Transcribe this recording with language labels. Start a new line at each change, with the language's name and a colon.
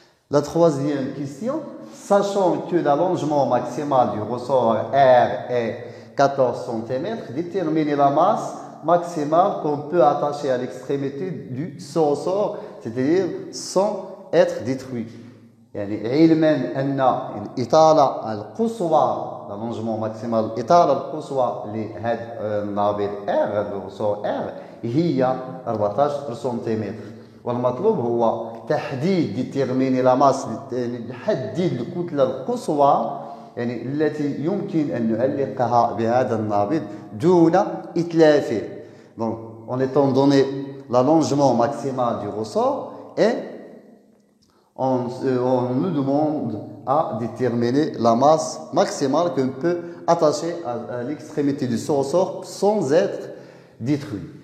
French: La troisième question, sachant que l'allongement maximal du ressort R est 14 cm, déterminez la masse maximale qu'on peut attacher à l'extrémité du ressort, c'est-à-dire sans être détruit.
Arabic: يعني علما أن الإطالة القصوى
French: l'allongement maximal
Arabic: الإطالة القصوى لهذا النابض R هذا الرسور R هي 14 سنتيمتر والمطلوب هو تحديد ديتيرميني لا ماس نحدد الكتلة القصوى يعني التي يمكن أن نعلقها بهذا النابض دون إتلافه.
French: Donc en étant donné l'allongement maximal du ressort et on nous demande à déterminer la masse maximale qu'on peut attacher à l'extrémité du ressort sans être détruit.